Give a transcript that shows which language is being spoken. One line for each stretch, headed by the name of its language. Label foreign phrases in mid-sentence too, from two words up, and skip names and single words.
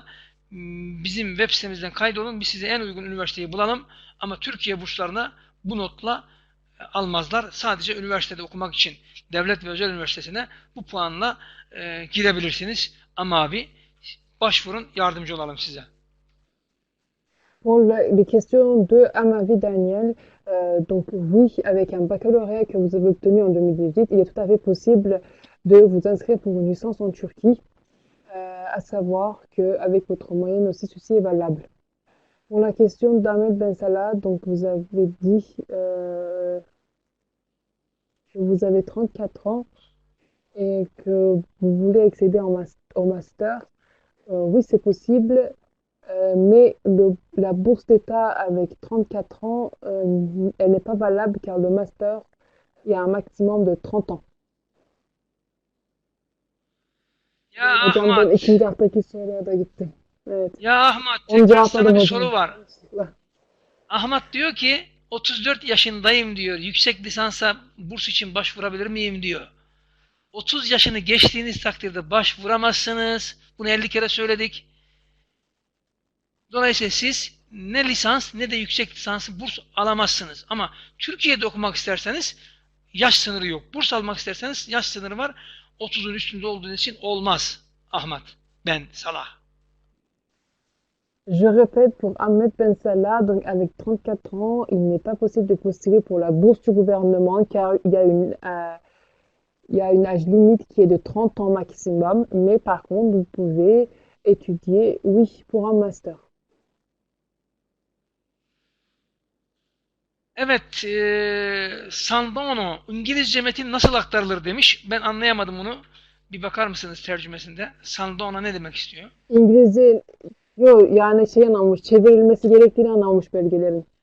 Turkish: Bizim web sitemizden kaydolun. Biz size en uygun üniversiteyi bulalım. Ama Türkiye burslarına bu notla almazlar. Sadece üniversitede okumak için devlet ve özel üniversitesine bu puanla girebilirsiniz. Ama abi başvurun, yardımcı olalım size.
French: Pour les questions de Amavi Daniel, donc oui, avec un baccalauréat que vous avez obtenu en 2018, il est tout à fait possible de vous inscrire pour une licence en Turquie, à savoir qu'avec votre moyenne aussi, ceci est valable. Pour la question d'Ahmed Ben Salah, donc vous avez dit que vous avez 34 ans et que vous voulez accéder au master. Oui, c'est possible, mais la bourse d'État avec 34 ans, elle n'est pas valable car le master, il y a un maximum de 30 ans.
Turkish: Ya Hocam ben Ahmet, ikinci haftaki soruya da gittim. Evet. ya Ahmet, Onu tekrar sana cevapladım bir hocam. soru var. Ahmet diyor ki 34 yaşındayım diyor. Yüksek lisansa burs için başvurabilir miyim diyor. 30 yaşını geçtiğiniz takdirde başvuramazsınız. Bunu 50 kere söyledik. Dolayısıyla siz ne lisans ne de yüksek lisansı burs alamazsınız. Ama Türkiye'de okumak isterseniz yaş sınırı yok. Burs almak isterseniz yaş sınırı var. 30'un üstünde olduğunuz için olmaz. Ahmet Ben Salah.
French: Je répète pour Ahmed Ben Salah, donc avec 34 ans, il n'est pas possible de postuler pour la bourse du gouvernement car il y a une âge limite qui est de 30 ans maximum, mais par contre, vous pouvez étudier, oui, pour un master.
Turkish: Evet, Sandono İngilizce metin nasıl aktarılır demiş. Ben anlayamadım onu. Bir bakar mısınız tercümesinde? Sandono ne demek istiyor? İngilizce, yok yani şey anlamış, çevrilmesi gerektiğini anlamış belgelerin.